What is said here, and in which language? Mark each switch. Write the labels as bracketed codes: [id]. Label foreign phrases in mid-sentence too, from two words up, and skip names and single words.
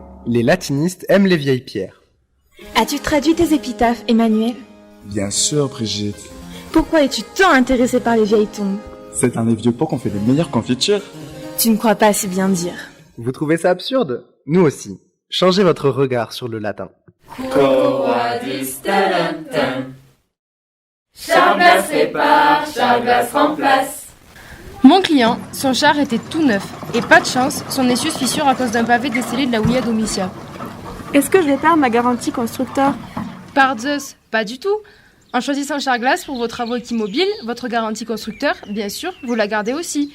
[fr] Les latinistes aiment les vieilles pierres. As-tu traduit tes épitaphes, Emmanuel? Bien sûr, Brigitte. Pourquoi es-tu tant intéressé par les vieilles tombes? C'est dans les vieux pots qu'on fait les meilleures confitures. Tu ne crois pas si bien dire. Vous trouvez ça absurde? Nous aussi. Changez votre regard sur le latin. [la] Quo vadis talentum. [fr] Charglas répare, Charglas remplace. Mon client, son char était tout neuf. Et pas de chance, son essieu se fissure à cause d'un pavé décelé de la houilla d'Omitia. Est-ce que je vais perdre ma garantie constructeur? Par Zeus, pas du tout. En choisissant Charglass pour vos travaux automobiles, votre garantie constructeur, bien sûr, vous la gardez aussi.